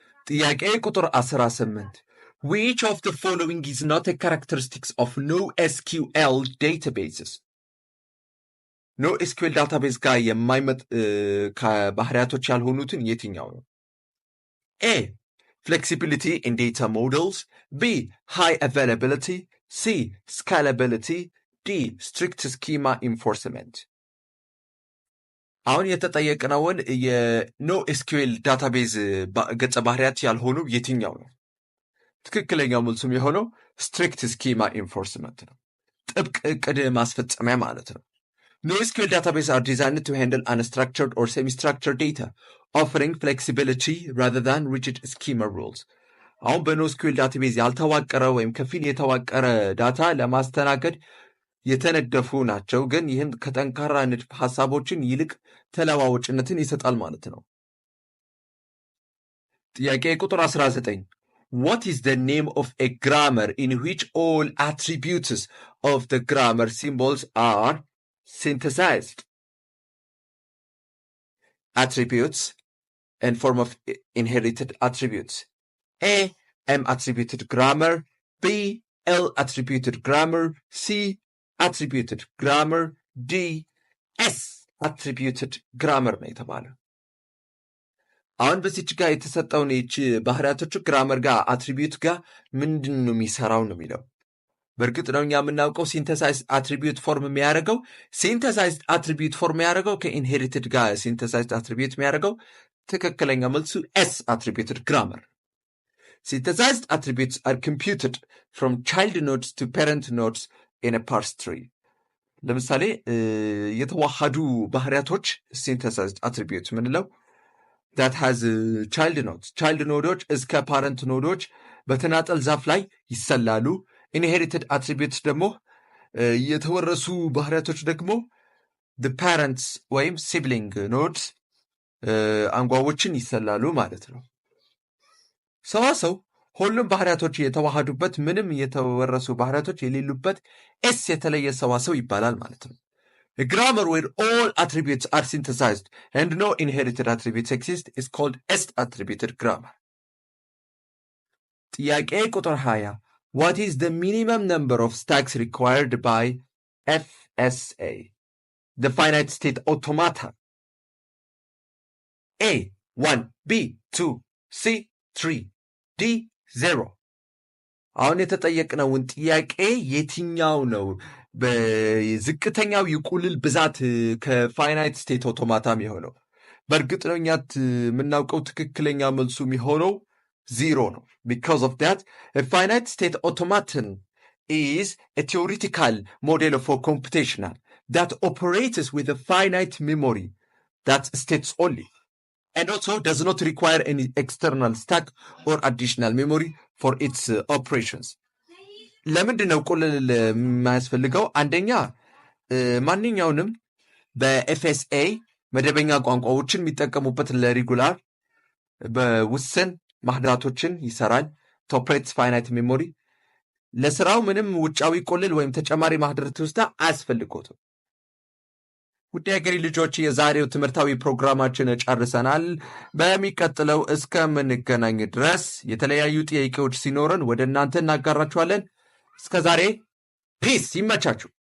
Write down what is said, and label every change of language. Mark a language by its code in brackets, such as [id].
[am] ጥያቄ ቁጥር 18 [en] which of the following is not a characteristics of NoSQL databases NoSQL database [am] ጋር የማይመጥ ከባህሪያቶች ያልሆኑትን የትኛው ነው? [en] A flexibility in data models, B high availability, C scalability, D strict schema enforcement። [am] አሁን የተጠየቅነውን የNoSQL ዳታቤዝ ገጸ ባህሪያት ያልሆኑ የትኛው ነው? ትክክለኛው መልሱም የሆነው strict schema enforcement ነው። ጥብቅ ዕቅድ ማስፈጸሚያ ማለት ነው። [en] NoSQL databases are designed to handle unstructured or semi-structured data, offering flexibility rather than rigid schema rules. [am] አሁን በNoSQL database ያልተዋቀረ ወይም ከፊል የተዋቀረ ዳታ ለማስተናገድ የተነደፉ ናቸው፣ ግን ይህም ከጠንካራ ንድፍ ሐሳቦችን ይልቅ ተለዋዋጭነትን ይሰጣል ማለት ነው። ጥያቄ ቁጥር 19 [en] What is the name of a grammar in which all attributes of the grammar symbols are synthesized? Attributes in form of inherited attributes. A M attributed grammar, B L attributed grammar, C attributed grammar, D S attributed grammar [am] ነው የተባለው። አሁን በዚች ጋር የተሰጠውን እቺ ባህሪያቶቹ ግራመር ጋር አትሪቢዩት ጋር ምንድን ነው የሚሰራው ነው የሚለው። በእርግጥ ነው እኛ የምናውቀው ሲንተሳይዝድ አትሪቢዩት ፎርም የሚያደርገው ከኢንሄሪትድ ጋር ሲንተሳይዝድ አትሪቢዩት የሚያደርገው ትክክለኛ መልሱ ኤስ አትሪቢዩትድ ግራመር። [en] Synthesized attributes are computed from child nodes to parent nodes in a parse tree. [am] ለምሳሌ የተዋሃዱ ባህሪያቶች [en] synthesized attributes [am] ምንለው [en] that has child nodes. [am] child nodes እስከ parent nodes በተናጠል ዛፍ ላይ ይሰላሉ። inherited attributes ደግሞ የተወረሱ ባህሪያቶች ደግሞ the parents ወይም sibling nodes አንጓዎችን ይሰላሉ ማለት ነው። ሰዋሰው ሁሉም ባህሪያቶች የተዋሃዱበት ምንም የተወረሱ ባህሪያቶች የሌሉበት ኤስ የተለየ ሰዋሰው ይባላል ማለት ነው። [en] A grammar where all attributes are synthesized and no inherited attributes exist is called S-attributed grammar. [am] ጥያቄ ቁጥር 20 [en] What is the minimum number of stacks required by FSA? The finite state automata. A 1, B 2, C 3, D 0. [am] አሁን የተጠየቅነውን ጥያቄ የትኛው ነው በዝቅተኛው የቁልል ብዛት ከፋይናይት ስቴት አውቶማታም የሆነው? በእርግጥ ነው እኛ የምናውቀው ትክክለኛ መልሱ የሚሆነው 0 ነው። [en] Because of that, a finite state automaton is a theoretical model for computational that operates with a finite memory that states only and also does not require any external stack or additional memory for its operations. [am] ለምንድን ነው ቁልል የማያስፈልገው? አንደኛ ማንኛውንም በኤፍኤስኤ መደበኛ ቋንቋዎችን የሚጠቀሙበት ለሪጉላር በውስን ማህደራቶችን ይሰራል። ቶፕሬትስ ፋይናይት ሜሞሪ ለስራው ምንም ውጫዊ ቁልል ወይም ተጨማሪ ማህደር ትውስታ አያስፈልጎትም። ውድ የሀገሬ ልጆች የዛሬው ትምህርታዊ ፕሮግራማችን ጨርሰናል። በሚቀጥለው እስከምንገናኝ ድረስ የተለያዩ ጥያቄዎች ሲኖረን ወደ እናንተ እናጋራችኋለን። እስከዛሬ ፒስ፣ ይመቻችሁ።